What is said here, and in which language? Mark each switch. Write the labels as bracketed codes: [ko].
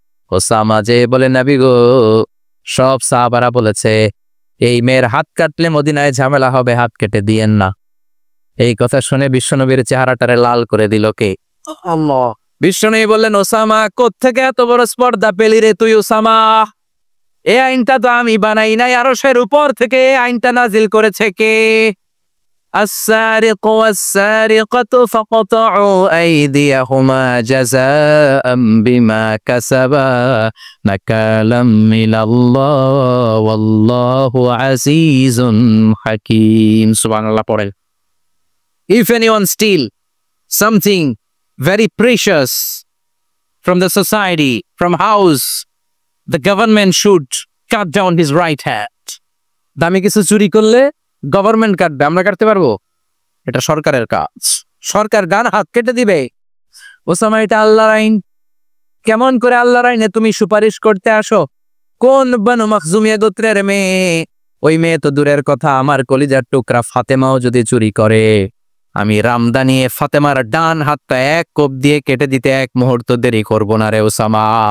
[bn] Osama যে বলে, নবী গো, সব সাহাবারা বলেছে এই মেয়ের হাত কাটলে মদিনায় ঝামেলা হবে, হাত কেটে দিয়েন না। এই কথা শুনে বিশ্বনবীর চেহারাটারে লাল করে দিল কে? আল্লাহ। বিশ্বনবী বললেন, ওসামা কোত্থেকে এত বড় স্পর্ধা পেলি রে তুই ওসামা? এই আইনটা তো আমি বানাই নাই, আরশের উপর থেকে এই আইনটা নাজিল করেছে কে? [ar] السارق والسارقة فقطعوا أيديهما جزاء بما كسبا نكالا من الله والله عزيز حكيم. [bn] Subhanallah পড়েন। [en] If anyone steal something very precious from the society, from house, the government should cut down his right hand. [bn] দামি কিছু চুরি করলে গভর্নমেন্ট কাটবে, আমরা কাটতে পারবো? এটা সরকারের কাজ, সরকার গান হাত কেটে দিবে। ওসামা, এটা আল্লাহর আইন। কেমন করে আল্লাহর আইনে তুমি সুপারিশ করতে আসো? কোন বনু মাখজুমিয়া গোত্রের মেয়ে? ওই মেয়ে তো দূরের কথা, আমার কলিজার টুকরা ফাতেমাও যদি চুরি করে, আমি রামদা নিয়ে ফাতেমার ডান হাতটা এক কোপ দিয়ে কেটে দিতে এক মুহূর্ত দেরি করব না রে ওসামা।